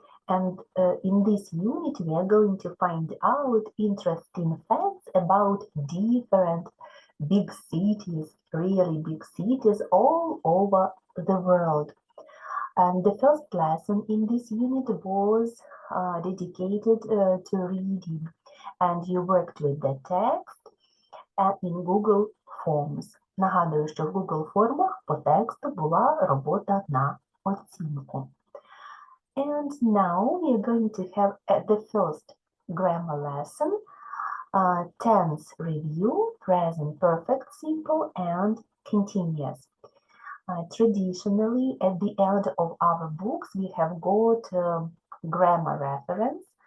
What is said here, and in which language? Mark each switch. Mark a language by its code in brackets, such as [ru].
[en] And in this unit, we are going to find out interesting facts about different big cities, really big cities all over the world. And the first lesson in this unit was dedicated to reading, and you worked with the text in Google Forms. [uk] Нагадую, що в Google формах по тексту була робота на оцінку. [en] And now we are going to have the first grammar lesson, tense review, present perfect simple, and continuous. Traditionally, at the end of our books, we have got grammar reference.